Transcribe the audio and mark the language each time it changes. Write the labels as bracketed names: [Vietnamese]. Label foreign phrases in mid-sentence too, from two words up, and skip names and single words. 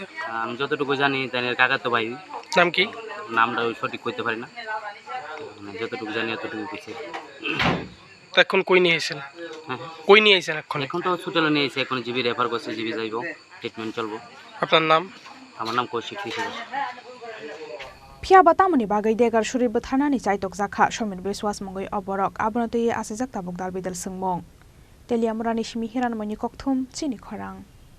[Bangla] আমি যতটুকু জানি তাদের কাকা তো ভাই নাম কি নামটা সঠিক কইতে পারি না যতটুকু জানি এতটুকু কইছে তো এখন কই নিয়ে আইছেন কই নিয়ে আইছেন এখন তো হসপিটালে নিয়ে আইছে এখন জিবি রেফার করছে জিবি যাইবো ট্রিটমেন্ট চলবো আপনার নাম আমার নাম কৌশিক কৃষক [Kok Borok] Phiaba tamoni bagai Deger Surwi Butharnani Chaitokjakha Somir Biswas mungoi oborok abonotoi asijak tabok dalbidal sungmong Teliamurani shimi hiran moni kokthum Chini Khorang